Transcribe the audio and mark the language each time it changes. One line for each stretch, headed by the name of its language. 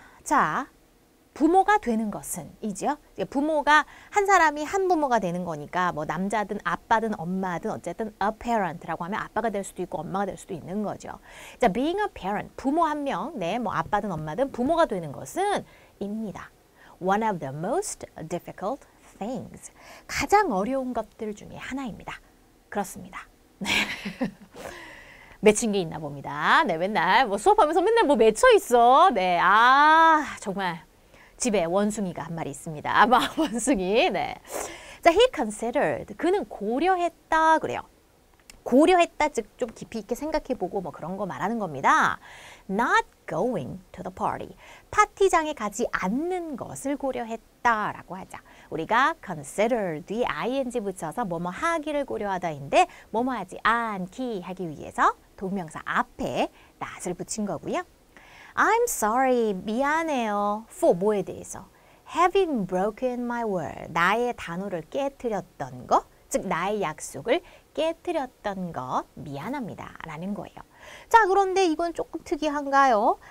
Korean: 자, 부모가 되는 것은 이죠. 부모가 한 사람이 한 부모가 되는 거니까 뭐 남자든 아빠든 엄마든 어쨌든
English: a parent
Korean: 라고 하면 아빠가 될 수도 있고 엄마가 될 수도 있는 거죠. 자,
English: being a parent,
Korean: 부모 한 명, 뭐 아빠든 엄마든 부모가 되는 것은 입니다.
English: One of the most difficult things.
Korean: 가장 어려운 것들 중에 하나입니다. 그렇습니다. 네. 맺힌 게 있나 봅니다. 네, 맨날 뭐 수업하면서 맨날 뭐 맺혀 있어. 네, 정말. 집에 원숭이가 한 마리 있습니다. 원숭이. 네. 자,
English: he considered.
Korean: 그는 고려했다 그래요. 고려했다, 즉 좀 깊이 있게 생각해보고 뭐 그런 거 말하는 겁니다.
English: Not going to the party.
Korean: 파티장에 가지 않는 것을 고려했다라고 하자. 우리가 consider 뒤에 ing 붙여서 뭐뭐 하기를 고려하다인데 뭐뭐 하지 않기 하기 위해서 동명사 앞에 not을 붙인 거고요.
English: I'm sorry,
Korean: 미안해요.
English: for
Korean: 뭐에 대해서?
English: Having broken my word.
Korean: 나의 단어를 깨트렸던 것, 즉 나의 약속을 깨트렸던 것 미안합니다. 라는 거예요. 자, 그런데 이건 조금 특이한가요?